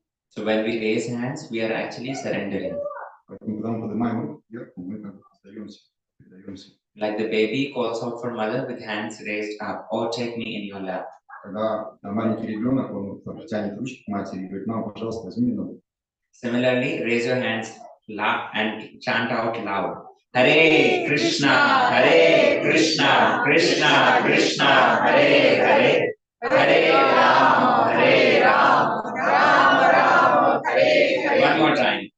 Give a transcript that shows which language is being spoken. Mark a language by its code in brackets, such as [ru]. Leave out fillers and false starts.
[en] So when we raise hands, we are actually surrendering. [ru] Поэтому, когда мы поднимаем руки вверх, мы как бы передаемся. [en] Like the baby calls out for mother with hands raised up, or take me in your lap. [ru] Когда маленький ребенок, он тянет ручки к матери и говорит: мама, пожалуйста, возьми меня. [en] Similarly, raise your hands loud and chant out loud. [sa] Hare Krishna, Hare Krishna, Krishna Krishna, Hare Hare, Hare Rama, Hare Rama, Rama Rama, Hare Hare. [en] One more time.